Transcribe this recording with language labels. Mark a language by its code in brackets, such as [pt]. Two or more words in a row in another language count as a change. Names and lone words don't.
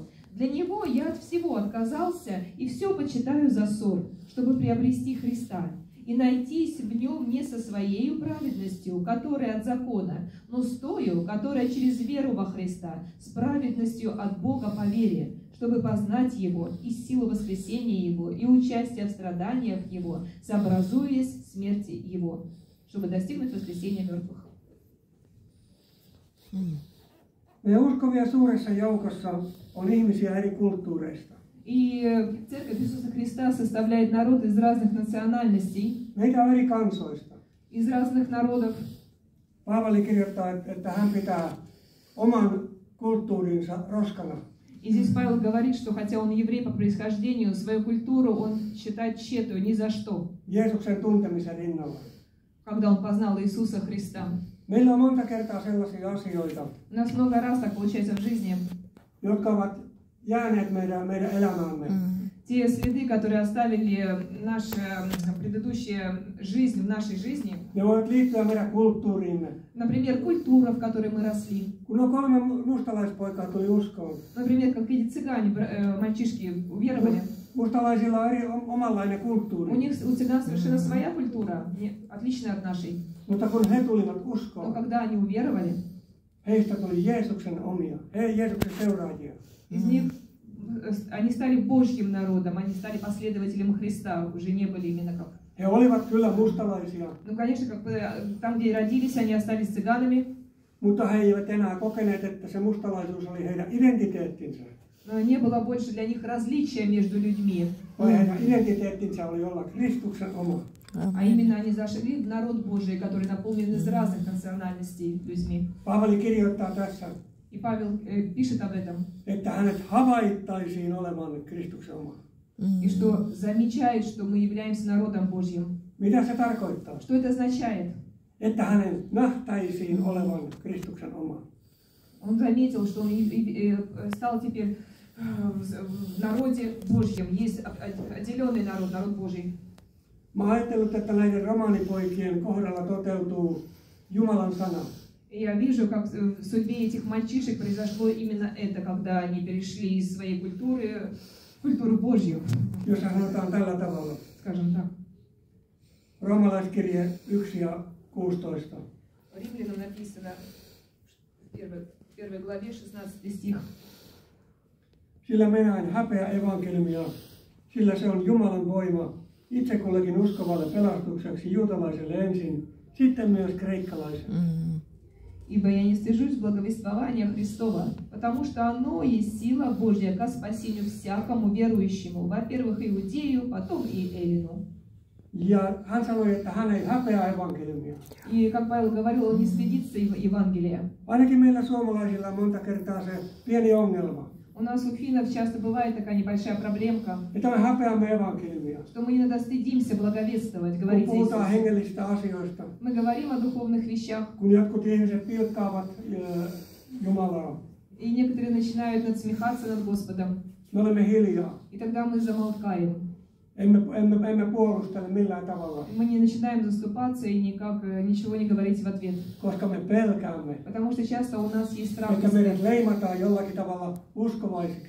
[ru] Для Него я от всего отказался и все почитаю за ссор, чтобы приобрести Христа и найтись в Нем не со своей праведностью, которая от закона, но с тою, которая через веру во Христа, с праведностью от Бога по вере, чтобы познать Его и силу воскресения Его и участие в страданиях Его, сообразуясь смерти Его, чтобы достигнуть воскресения мертвых. [fi] Meidän uskovia suuressa joukossa on ihmisiä eri kulttuureista. [ru] И Церковь Иисуса Христа составляет народ из разных национальностей, [fi] Meitä on eri kansoista. [ru] из разных народов. [fi] Paavali kirjoittaa, että hän pitää oman kulttuurinsa roskana. [ru] И здесь Павел говорит, что хотя он еврей по происхождению, свою культуру он считает тщетую ни за что, [fi] Jeesuksen tuntemisen rinnalla. [ru] когда он познал Иисуса Христа. [fi] Meillä on monta kertaa sellaisia asioita, [ru] У нас много раз так получается в жизни. [fi] jotka ovat jääneet meidän elämäämme. [ru] Те следы, которые оставили наша предыдущая жизнь в нашей жизни, [fi] Ne voivat liittyä meidän kulttuuriimme. [ru] например, культура, в которой мы росли. [fi] Kun on 3 mustalaispoikaa tuli uskoon, [ru] Например, как эти цыгане, мальчишки, уверовали. [fi] mustalaisilla on omanlainen [ru] У [fi] kulttuuri. [ru] них, у цыган совершенно своя культура, отличная от нашей. [fi] Mutta kun he tulivat [ru] Но [fi] uskoon, [ru] когда они уверовали, [fi] heistä tuli Jeesuksen omia, Jeesuksen seuraajia. [ru] из них они стали Божьим народом, они стали последователями Христа, уже не были именно как... [fi] He olivat kyllä mustalaisia, [ru] Ну, конечно, как бы там, где родились, они остались цыганами, [fi] mutta he eivät enää kokeneet, että se mustalaisuus oli heidän identiteettinsä. [ru] но не было больше для них различия между людьми, [fi] Vaan heidän identiteettinsä oli olla Kristuksen oma. [ru] а именно они зашли в народ Божий, который наполнен из разных национальностей людьми. [fi] Paavali kirjoittaa tässä, [ru] И Павел пишет об этом, [fi] että hänet havaittaisiin olevan Kristuksen oma. [ru] и что замечает, что мы являемся народом Божьим. [fi] Mitä se tarkoittaa? [ru] Что это означает? [fi] Että hänen nähtäisiin olevan Kristuksen oma. [ru] Он заметил, что он стал теперь в народе Божьем. Есть отделенный народ, народ Божий. [fi] Mä ajattelin, että näiden romaanipoikien kohdalla toteutuu Jumalan sana. [ru] И я вижу, как в судьбе этих мальчишек произошло именно это, когда они перешли из своей культуры в культуру Божью, [fi] Jossa sanotaan tällä tavalla. [ru] скажем так. [fi] Roomalaiskirje 1 ja 16. [ru] Римлянам написано в первой главе 16 стих. [fi] Sillä minä en häpeä evankeliumia, sillä se on Jumalan voima itse kullekin uskovalle pelastukseksi juutalaiselle ensin, sitten myös kreikkalaiselle. [ru] Ибо я не стыжусь благовествования Христова, потому что оно есть сила Божья ко спасению всякому верующему, во-первых, иудею, потом и эллину. [fi] Ja hän sanoi, että hän ei häpeä evankeliumia. [ru] И, как Павел говорил, он не стыдится Евангелия. [fi] Ainakin meillä suomalaisilla on monta kertaa se pieni ongelma, [ru] У нас у финнов часто бывает такая небольшая проблемка, [fi] että me häpeämme evankeliumia. [ru] что мы иногда стыдимся благовествовать, [fi] Kun [ru] говорить [fi] puhutaan [ru] Иисуса. [fi] hengellisistä asioista, [ru] Мы говорим о духовных вещах, [fi] kun jotkut ihmiset pilkkaavat Jumalaa, [ru] и некоторые начинают надсмехаться над Господом. [fi] me olemme hiljaa. [ru] И тогда мы замолкаем. [fi] Emme puolustele millään tavalla, [ru] Мы не начинаем заступаться и ничего не говорить в ответ. [fi] koska me pelkäämme, [ru] Потому что часто у нас есть страх, [fi] että meidät leimataan jollakin tavalla uskovaisiksi.